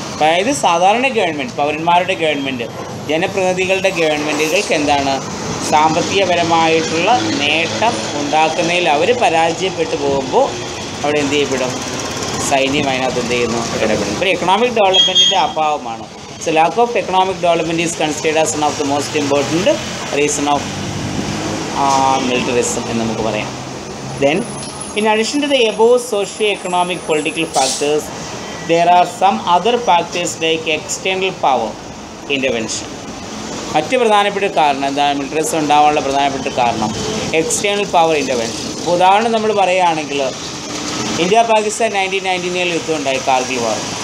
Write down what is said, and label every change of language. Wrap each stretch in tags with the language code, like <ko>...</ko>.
<ml>അതായത് സാധാരണ ഗവൺമെൻറ്, പൗരന്മാരുടെ ഗവൺമെൻറ്, ജനപ്രതിനിധികളുടെ ഗവൺമെൻറ്റുകൾക്ക് എന്താണ്, സാമ്പത്തികപരമായിട്ടുള്ള നേട്ടം ഉണ്ടാക്കുന്നതിൽ അവർ പരാജയപ്പെട്ടു പോകുമ്പോൾ അവിടെ എന്ത് ചെയ്യപ്പെടും, സൈന്യം അതിനകത്ത് എന്ത് ചെയ്യുന്നു, ഇടപെടും. ഇപ്പോൾ economic ഡെവലപ്മെൻറ്റിൻ്റെ അഭാവമാണ്.</ml> <en>So lack of economic development is considered as one of the most important reason of militarism</en> <ml>എന്ന് നമുക്ക് പറയാം.</ml> <en>Then in addition to the above socio-economic political factors, there are some other factors like external power intervention.</en> <ml>മറ്റ് പ്രധാനപ്പെട്ട കാരണം എന്താണ്, മിലിറ്ററിസം ഉണ്ടാവാനുള്ള പ്രധാനപ്പെട്ട കാരണം എക്സ്റ്റേണൽ പവർ ഇൻ്റർവെൻഷൻ. ഇപ്പോൾ ഉദാഹരണം നമ്മൾ പറയുകയാണെങ്കിൽ ഇന്ത്യ പാകിസ്ഥാൻ 1999 യുദ്ധം ഉണ്ടായി, കാർഗിൽ വാർ.</ml>